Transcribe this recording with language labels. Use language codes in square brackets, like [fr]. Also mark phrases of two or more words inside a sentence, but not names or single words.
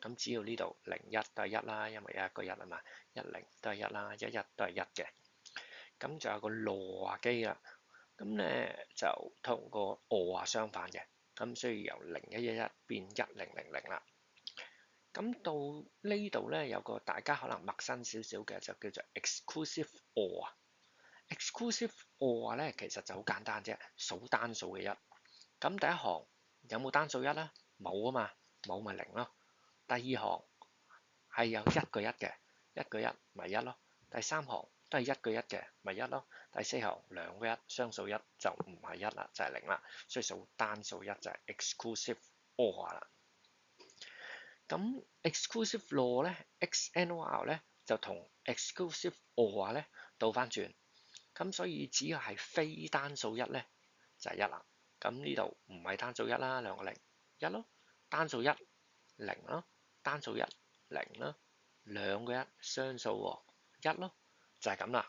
[yue] 咁只要呢度01都係一啦，因為有一個一啊嘛，10都係一啦，11都係一嘅。咁仲有個羅話機啦，咁咧就同個我話相反嘅，咁所以由0111變1000啦。咁到呢度咧有個大家可能陌生少少嘅就叫做 [en] exclusive OR [yue] 啊。 [en] exclusive OR [yue] 咧其實就好簡單啫，數單數嘅一。咁第一行有冇單數一咧？冇啊嘛，冇咪零咯。第二行係有一個一嘅，一個一咪一咯。第三行都係一個一嘅，咪一咯。第四行兩個一，雙數一就唔係一啦，就係零啦。所以數單數一就係 [en] exclusive OR [yue] 啦。咁 [en] exclusive law [yue] 咧 ，XNOR 咧就同 [en] exclusive OR [yue] 咧倒翻轉。咁所以只要係非單數一咧就係一啦。咁呢度唔係單數一啦，兩個零一咯，單數一零咯，單數一零咯，兩個一雙數喎一咯，就係咁啦。